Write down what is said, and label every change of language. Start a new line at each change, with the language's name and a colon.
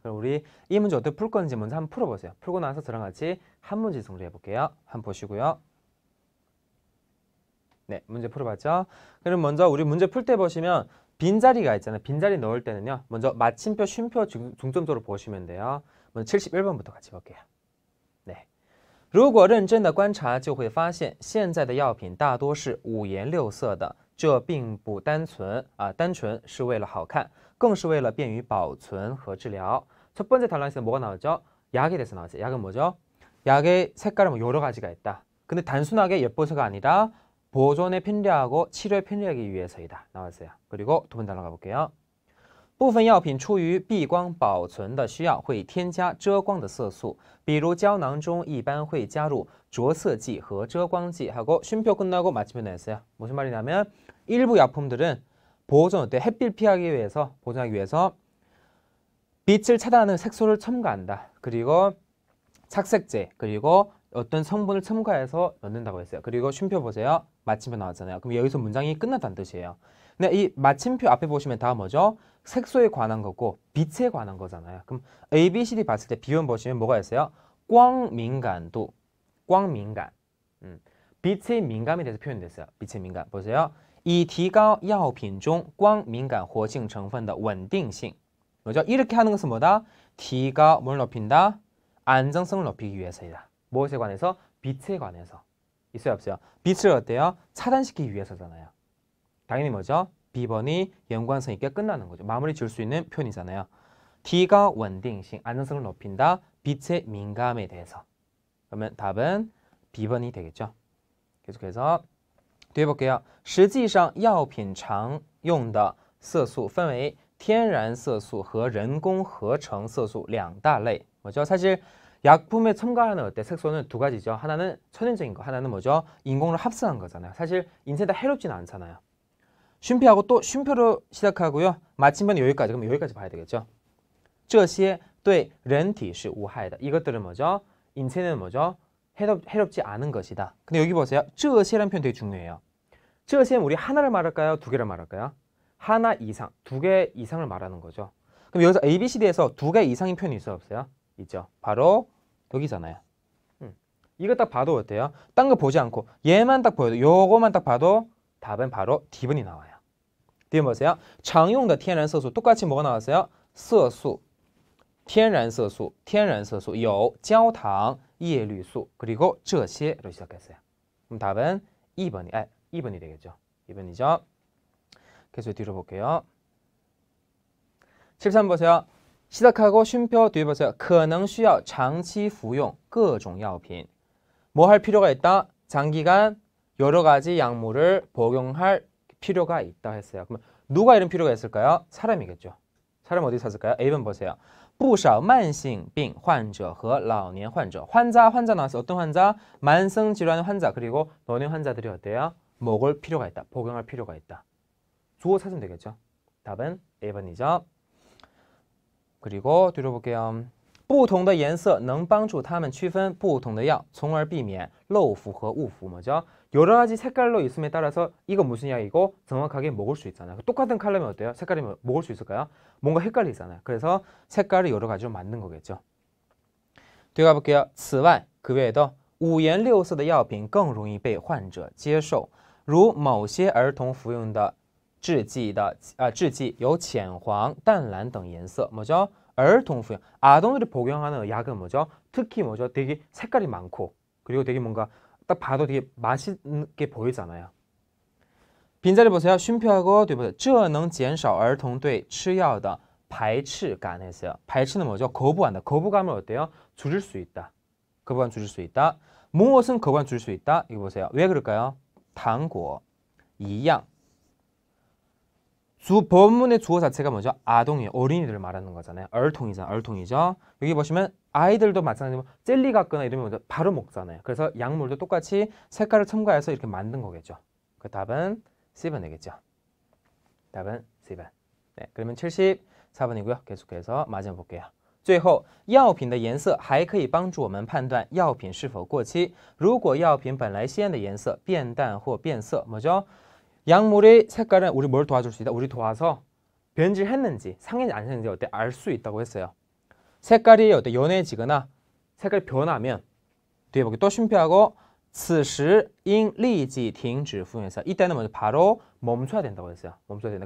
Korean: 그럼 우리 이 문제 어떻게 풀 건지 먼저 한번 풀어보세요. 풀고 나서 저랑 같이 한 문제 정리해 볼게요. 한번 보시고요. 네, 문제 풀어봤죠? 그럼 먼저 우리 문제 풀 때 보시면 빈자리가 있잖아요. 빈자리 넣을 때는요. 먼저 마침표, 쉼표 중점적으로 보시면 돼요. 먼저 71번부터 같이 볼게요. 네.
Chinese: 如果认真的观察就会发现现在的药品大多是五颜六色的这并不单纯是为了好看更是为了便于保存和治疗.
Korean: 첫 번째 단락에서 뭐가 나오죠? 약에 대해서 나왔어요. 약은 뭐죠? 약의 색깔은 여러 가지가 있다. 근데 단순하게 예뻐서가 아니라 보존에 편리하고 치료에 편리하기 위해서이다. 나왔어요. 그리고 두 번째 단락 가볼게요.
Chinese: 部分药品出于避光保存的需要会添加遮光的色素，比如胶囊中一般会加入着色剂和遮光剂.
Korean: 하고 쉼표 끝나고 마침표 냈어요. 무슨 말이냐면 일부 약품들은 보존 때 햇빛 피하기 위해서 보존하기 위해서 빛을 차단하는 색소를 첨가한다. 그리고 착색제 그리고 어떤 성분을 첨가해서 넣는다고 했어요. 그리고 쉼표 보세요. 마침표 나왔잖아요. 그럼 여기서 문장이 끝났다는 뜻이에요. 근데 이 마침표 앞에 보시면 다 뭐죠? 색소에 관한 거고 빛에 관한 거잖아요. 그럼 A, B, C, D 봤을 때 비원 보시면 뭐가 있어요?
Chinese: 光敏感度, 光敏感.
Korean: 빛의 민감에 대해서 표현됐어요. 빛의 민감. 보세요.
Chinese: 以提高药品中光敏感活性成分的稳定性.
Korean: 뭐죠? 이렇게 하는 것은 뭐다? 提高, 뭘 높인다? 안정성을 높이기 위해서이다. 무엇에 관해서? 빛에 관해서. 있어요, 없어요? 빛을 어때요? 차단시키기 위해서잖아요. 당연히 뭐죠? B번이 연관성 있게 끝나는 거죠. 마무리 지을 수 있는 표현이잖아요. D가 稳定性, 안정성을 높인다. 빛의 민감에 대해서. 그러면 답은 B번이 되겠죠. 계속해서 뒤에 볼게요.
Chinese: 实际上药品常用的色素分为天然色素和人工合成色素两大类.
Korean: 뭐죠? 사실 약품에 첨가하는 어때? 색소는 두 가지죠. 하나는 천연적인 거, 하나는 뭐죠? 인공으로 합성한 거잖아요. 사실 인체에 다 해롭지는 않잖아요. 쉼표하고 또 쉼표로 시작하고요. 마침표는 여기까지. 그럼 여기까지 봐야 되겠죠.
Chinese: 这些对人体是无害的.
Korean: 이것들은 뭐죠? 인체는 뭐죠? 해롭지 않은 것이다. 근데 여기 보세요. 这些라는 표현 되게 중요해요. 这些우리 하나를 말할까요? 두 개를 말할까요? 하나 이상, 두 개 이상을 말하는 거죠. 그럼 여기서 A, B, C, D에서 두 개 이상인 표현이 있어요, 없어요? 있죠. 바로 여기잖아요. 이거 딱 봐도 어때요? 딴 거 보지 않고 얘만 딱 보여도 요거만 딱 봐도 답은 바로 D번이 나와요. D번 보세요.
Chinese: 常用的天然色素
Korean: 똑같이 뭐가 나왔어요?
Chinese: 色素, 天然色素, 天然色素有焦糖, 叶绿素
Korean: 그리고
Chinese: 这些로
Korean: 시작했어요. 그럼 답은 2번이 되겠죠. 2번이죠. 계속 뒤로 볼게요. 73번 보세요. 시작하고 쉼표 뒤에 보세요.
Chinese: 可能需要长期服用各种药品.
Korean: 뭐 할 필요가 있다? 장기간 여러 가지 약물을 복용할 필요가 있다 했어요. 그럼 누가 이런 필요가 있을까요? 사람이겠죠. 사람 어디 찾을까요? A번 보세요.
Chinese: 不少慢性病患者和老年患者.
Korean: 환자 나왔어요. 어떤 환자? 만성 질환 환자 그리고 노년 환자들이 어때요? 먹을 필요가 있다. 복용할 필요가 있다. 주어 찾으면 되겠죠. 답은 A번이죠. 그리고 뒤로 볼게요.
Chinese: 不同的颜色能帮助他们区分不同的药从而避免漏服和误服.
Korean: 뭐죠? 여러 가지 색깔로 있음에 따라서 이거 무슨 약이고 정확하게 먹을 수 있잖아요. 똑같은 컬러면 어때요? 색깔이 먹을 수 있을까요? 뭔가 헷갈리잖아요. 그래서 색깔을 여러 가지로 만든 거겠죠. 뒤에 가볼게요.
Chinese: 此外,
Korean: 그 외에도
Chinese: 五颜六色的药品更容易被患者接受如某些儿童服用的制剂有浅黄, 淡蓝等颜色.
Korean: 뭐죠?
Chinese: 儿童服用.
Korean: 아동들이 복용하는 약은 뭐죠? 특히 뭐죠? 되게 색깔이 많고 그리고 되게 뭔가 딱 봐도 되게 맛있게 보이잖아요. 빈자리 보세요. 쉼표하고 뒤에 보세요.
Chinese: 这能减少儿童对吃药的排斥感
Korean: 했어요. 排斥는 뭐죠? 거부한다. 거부감을 어때요? 줄일 수 있다. 거부감 줄일 수 있다. 무엇은 거부감 줄일 수 있다? 이거 보세요. 왜 그럴까요?
Chinese: 糖果一样.
Korean: 본문의 주어 자체가 뭐죠? 아동이에요. 어린이들을 말하는 거잖아요. 兒童이죠. 여기 보시면 아이들도 마찬가지로 젤리 같거나 이러면 뭐죠? 바로 먹잖아요. 그래서 약물도 똑같이 색깔을 첨가해서 이렇게 만든 거겠죠. 그 답은 C번 되겠죠. 답은 C번. 네, 그러면 74번이고요. 계속해서 마지막 볼게요.
Chinese: 最后药品的颜色还可以帮助我们判断药品是否过期如果药品本来鲜的颜色变淡或变色.
Korean: 뭐죠? 약물의 색깔은 우리 뭘 도와줄 수 있다? 우리 도와서 변질했는지 상했는지 안 상했는지 어때? 알 수 있다고 했어요. 색깔이 어때? 연해지거나 색깔이 변하면 뒤에 보기 또 쉼표하고
Chinese: 此时应立即停止服用
Korean: 이때는 먼저 바로 멈춰야 된다고 했어요. 멈춰야 된다.